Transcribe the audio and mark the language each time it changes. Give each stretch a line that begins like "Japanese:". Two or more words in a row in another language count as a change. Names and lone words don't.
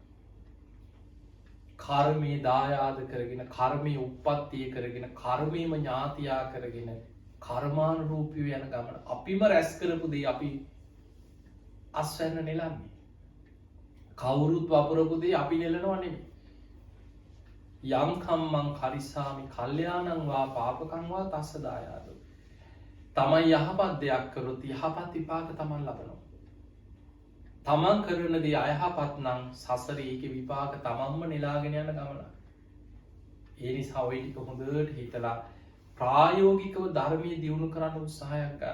Sinhala: කර්මයේ දායාද කරගෙන කර්මයේ උප්පත්තිය කරගෙන කර්මයේම ඥාතියා කරගෙන කර්මානුරූපීව යන ගමන. අපිම රැස් කරපු දේ අපි අස්වැන්න නෙලන්නේ. කවුරුත් වපුරපු දේ අපි නෙලනවා නෙමෙයි.
Pali: යම් කම්මං කරිස්සාමි කල්යාණං වා පාපකං වා තස්ස දායාදෝ.
Sinhala: තමන් යහපත් දෙයක් කරොත් යහපත් විපාක තමන් ලබනවා. තමන් කරන දේ අයහපත් නම් සසරේ ඒකේ විපාක තමන්ම නෙලාගෙන යන ගමන. ඒ නිසා ඔය ටික හොඳට හිතලා ප්‍රායෝගිකව ධර්මයේ දියුණු කරන්න උත්සාහයක් ගන්න.